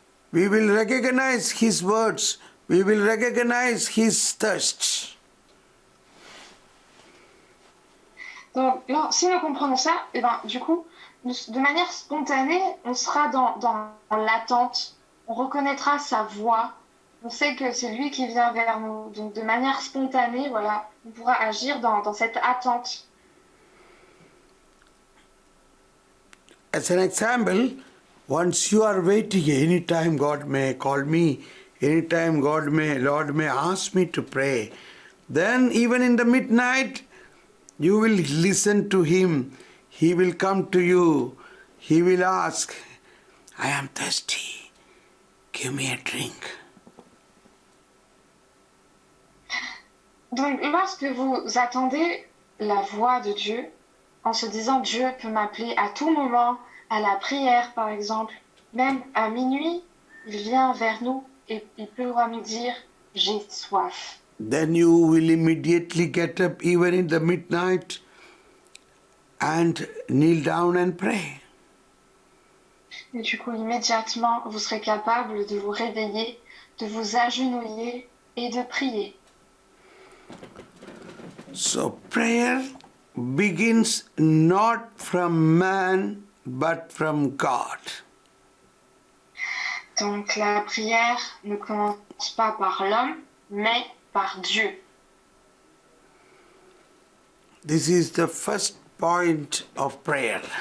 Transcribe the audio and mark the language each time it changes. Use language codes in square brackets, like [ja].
[en] We will recognize His words. We will recognize His thirst. [fr] Donc, là, si nous comprenons ça, et ben, du coup, de manière spontanée, on sera dans l'attente. On reconnaîtra sa voix. On sait que c'est lui qui vient vers nous. Donc, de manière spontanée, voilà, on pourra agir dans cette attente. [en] As an example, once you are waiting, anytime God may call me, anytime Lord may ask me to pray, then even in the midnight, you will listen to Him. He will come to you. He will ask, I am thirsty. Give me a drink. [fr] Donc, lorsque vous attendez la voix de Dieu, en se disant Dieu peut m'appeler à tout moment, à la prière par exemple, même à minuit, il vient vers nous et il pourra nous dire j'ai soif. [en] Then you will immediately get up even in the midnight and kneel down and pray. [fr] Et du coup, immédiatement, vous serez capable de vous réveiller, de vous agenouiller et de prier. [en] So prayer begins not from man but from God. [fr] Donc la prière ne commence pas par l'homme, mais par Dieu. [en] This is the first point of prayer.